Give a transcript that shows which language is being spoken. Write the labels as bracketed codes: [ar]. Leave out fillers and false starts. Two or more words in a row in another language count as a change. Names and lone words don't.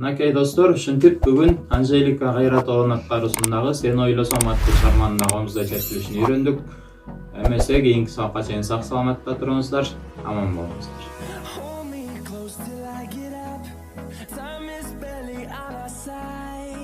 [ky] достор, ушинтип бүгүн Анжелика Кайратованын аткаруусундагы Сен ойлосом аттуу чыгарманын агыбызда чечилишин үйрөндүк. Эмесе кийинки сабакка чейин сак саламатта туруңуздар, аман болуңуздар. [en] Hold me close till I get up. Time is barely on our side.